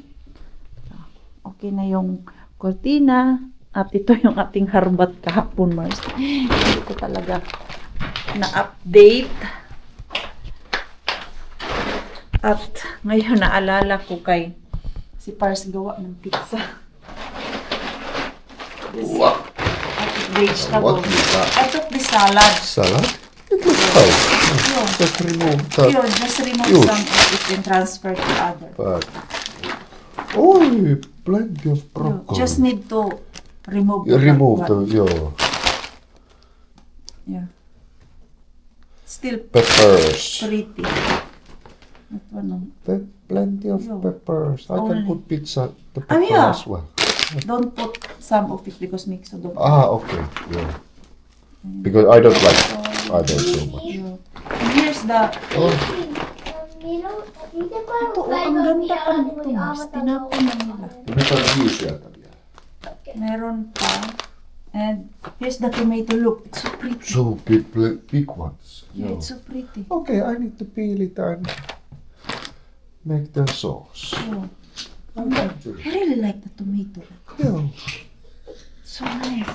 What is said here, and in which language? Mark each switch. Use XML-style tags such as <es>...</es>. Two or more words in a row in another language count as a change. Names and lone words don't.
<tl>Okay na yung cortina. At ito yung ating harbat kahapon, Mars. Hindi ko talaga na-update. At ngayon naalala ko kay si Pars gawa ng pizza.</tl> <en>What? Vegetable. What is that? I took the salad. Salad? It looks healthy. Just remove that. Just remove some of it and transfer to other. But, oh, plenty of broccoli. Just need to remove You remove the, yeah. Still peppers. pretty. Ano? Plenty of peppers. I can Only. put pizza, the pepper yeah. as well. Don't put some of it because mix of Okay. Yeah. Because I don't like other so much. And here's the Oh,</en> <tl>ito, ang ganda pa nito, Mars. Tinapon na nila. view sieltä vielä. Meron pa.</tl> <en>And here's the tomato. Look, it's so pretty. So big ones. Yeah, it's so pretty. Okay, I need to peel it and make the sauce. Oh. I can do I really like the tomato. Yeah, So nice.</en>